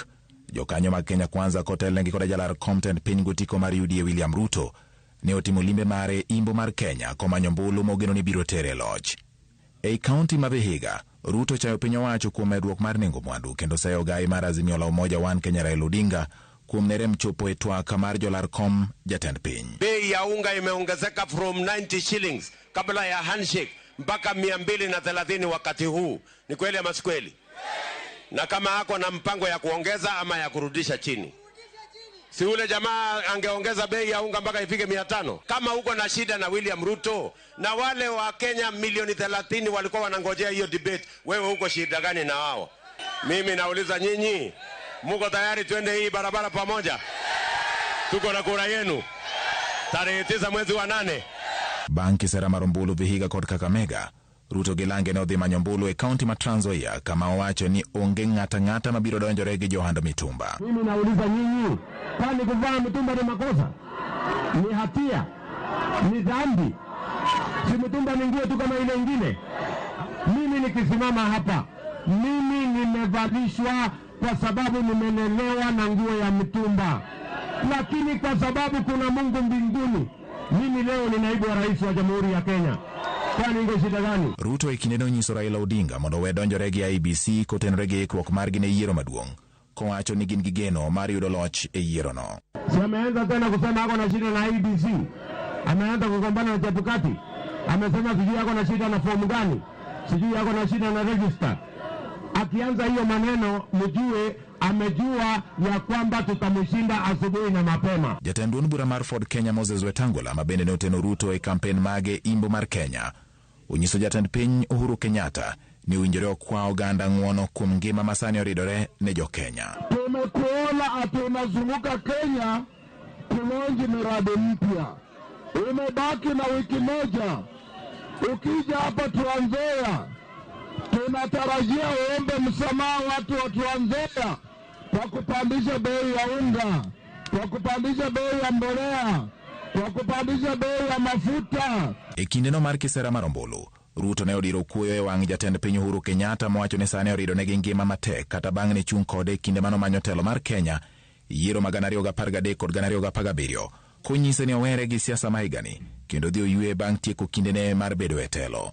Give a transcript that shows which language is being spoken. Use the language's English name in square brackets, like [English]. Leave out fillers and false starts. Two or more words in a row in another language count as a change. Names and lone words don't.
[Luo (Kenya and Tanzania)] Jokanyo mag Kenya Kwanza kotelnegi koda jalar Compton piny gotiko mar UDA William Ruto ne otimo limbe mare Imbo mar Kenya komanyo mbulu mogeno ni biro tere loch. Ei kaunti ma Vihiga, Ruto chayo piny owacho kuom medruok mar nengo mwandu kendo sayo gai mar Azimio la Umoja One Kenya Raila Odinga kuom nerem chopo e twak mar jolar kom jatend piny. [Swahili] Bei ya unga imeongezeka [English] from 90 shillings [Swahili] kabla ya handshake mpaka 230 wakati huu. Ni kweli ama si kweli? Na kama hako na mpango ya kuongeza ama ya kurudisha chini? Si ule jamaa angeongeza bei ya unga mpaka ifike 500? Kama uko na shida na William Ruto na wale wa Kenya milioni 30 walikuwa wanangojea hiyo debate, wewe uko shida gani na wao? Mimi nauliza nyinyi, muko tayari twende hii barabara pamoja? Tuko na kura yenu tarehe 9 mwezi wa 8. [Luo (Kenya and Tanzania)] Banki sera marumbulu Vihiga kod Kakamega, Ruto gilange ne odhi manyo mbulu e kaunti ma Trans Nzoia kama owacho ni onge ng'ata mabiro donjore gi johand mitumba. [Swahili] Mimi nauliza nyinyi, kwani kuvaa mitumba ni makosa? Ni hatia? Ni dhambi? Si mitumba ni nguo tu kama ile ingine? Mimi nikisimama hapa, mimi nimevalishwa kwa sababu nimelelewa na nguo ya mitumba. Lakini kwa sababu kuna Mungu mbinguni, mimi leo ni naibu wa rais wa Jamhuri ya Kenya. Kwani ingo shida gani? [Luo (Kenya and Tanzania)] Ruto ikineno nyiso Raila Odinga mondo we donjore gi IEBC kotenore gi ikruok margi ne yiero maduong', kowacho ni gin gi geno mar yudo loch e yiero no. [Swahili] Si ameanza tena kusema ako na shida na IEBC. Ameanza kugombana na Chebukati. Amesema sijui ako na shida na fomu gani, sijui ako na shida na register. Akianza hiyo maneno mjue amejua ya kwamba tutamshinda asubuhi na mapema. [Luo (Kenya and Tanzania)] Jatend bura mar Ford Kenya Moses Wetangula mabende ne oteno Ruto e kampen mage Imbo mar Kenya onyiso jatend piny Uhuru Kenyatta ni winjore okwa oganda ng'uono kuom ngima masani oridore ne jo Kenya. [Swahili] Tumekuona ati unazunguka Kenya kulonji miradi mpya. Umebaki na wiki moja. Ukija hapa Trans Nzoia, tunatarajia uombe msamaha watu wa Trans Nzoia kwa kupandisha bei ya unga, kwa kupandisha bei ya mbolea, kwa kupandisha bei ya mafuta. [Luo (Kenya and Tanzania)] E kindeno mar kisera marombulu, Ruto ne odiro kuoyo e wang' jatend piny Uhuru Kenyatta mowacho ni sani orido negi ngima matek kata bang' ne chung' kode kinde mano manyo telo mar Kenya yiero ma 2013 kod 2017, konyise ni owere gi siasa ma higani kendo dhi oyue bang' tieko kindene mar bedo e telo.